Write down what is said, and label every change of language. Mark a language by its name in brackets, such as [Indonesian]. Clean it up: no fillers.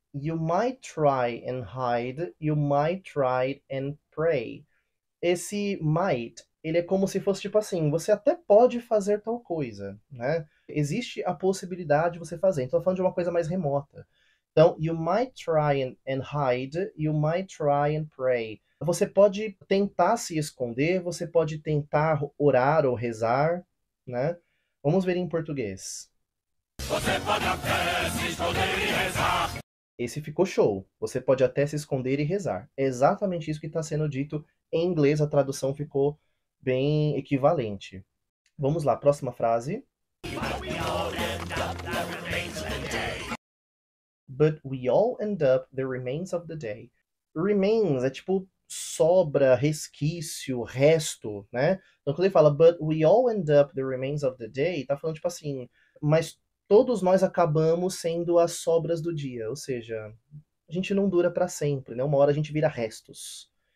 [English] You might try and hide, you might try and pray. [Portuguese] Esse might, ele é como se fosse tipo assim, você até pode fazer tal coisa, né? Existe a possibilidade de você fazer. Então, tô falando de uma coisa mais remota. [English] Então, you might try and hide, you might try and pray. [Portuguese] Você pode tentar se esconder, você pode tentar orar ou rezar, né? Vamos ver em português. Você pode até se esconder e rezar. Esse ficou show. Você pode até se esconder e rezar. É exatamente isso que está sendo dito em inglês. A tradução ficou bem equivalente. Vamos lá, próxima frase. [English] But we all end up the remains of the day. [Portuguese] Remains é tipo sobra, resquício, resto, né? Então quando ele fala [English] but we all end up the remains of the day, [Portuguese] tá falando tipo assim, mas todos nós acabamos sendo as sobras do dia, ou seja, a gente não dura para sempre, né? Uma hora a gente vira restos.